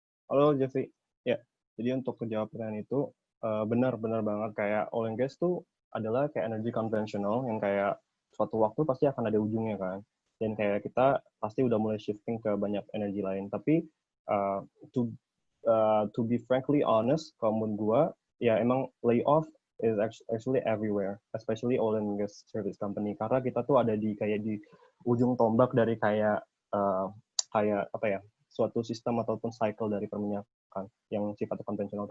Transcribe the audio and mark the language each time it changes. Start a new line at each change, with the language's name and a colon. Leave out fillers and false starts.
Indonesian: Halo Jeffrey. Ya, jadi untuk menjawab pertanyaan itu benar-benar banget kayak oil and gas tuh adalah kayak energi konvensional yang kayak suatu waktu pasti akan ada ujungnya kan. Dan kayak kita pasti udah mulai shifting ke banyak energi lain. Tapi
English: to be frankly honest,
Indonesian: kalau menurut gue, ya emang
English: layoff is actually everywhere, especially oil and gas service company.
Indonesian: Karena kita tuh ada di ujung tombak dari kayak apa ya, suatu sistem ataupun cycle dari perminyakan yang sifatnya konvensional.